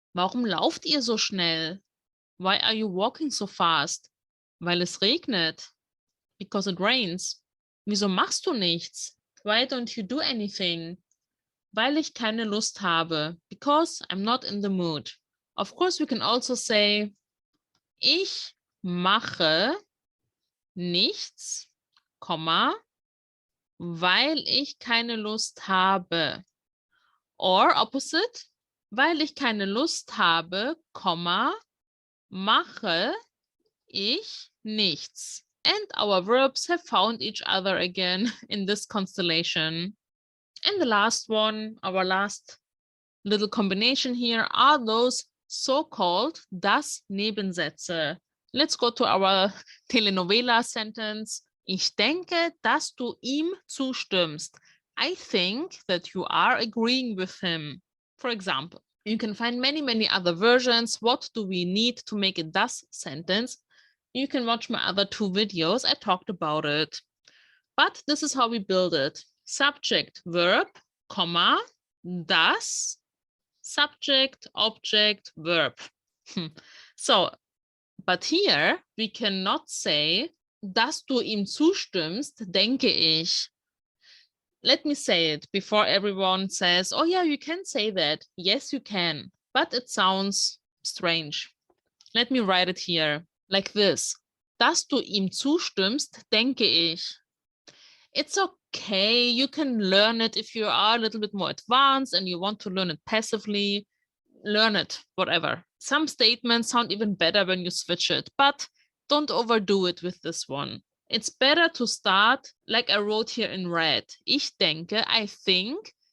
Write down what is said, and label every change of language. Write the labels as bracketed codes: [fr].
[de] Warum lauft ihr so schnell? [en] Why are you walking so fast? [de] Weil es regnet. [en] Because it rains. [de] Wieso machst du nichts? [en] Why don't you do anything? [de] Weil ich keine Lust habe. [en] Because I'm not in the mood. Of course, we can also say, [de] ich mache nichts, weil ich keine Lust habe. [en] Or opposite, [de] weil ich keine Lust habe, mache ich nichts. [en] And our verbs have found each other again in this constellation. And the last one, our last little combination here, are those so-called das Nebensätze. Let's go to our telenovela sentence. [de] Ich denke, dass du ihm zustimmst. [en] I think that you are agreeing with him. For example, you can find many other versions. What do we need to make a das sentence? You can watch my other 2 videos. I talked about it. But this is how we build it. Subject, verb, comma, das, subject, object, verb. So, but here we cannot say, [de] dass du ihm zustimmst, denke ich. [en] Let me say it before everyone says, oh yeah, you can say that. Yes, you can, but it sounds strange. Let me write it here like this. [de] Dass du ihm zustimmst, denke ich. [en] It's okay, you can learn it if you are a little bit more advanced and you want to learn it passively. Learn it, whatever. Some statements sound even better when you switch it, but don't overdo it with this one. It's better to start like I wrote here in red. [de] Ich denke, [en] I think,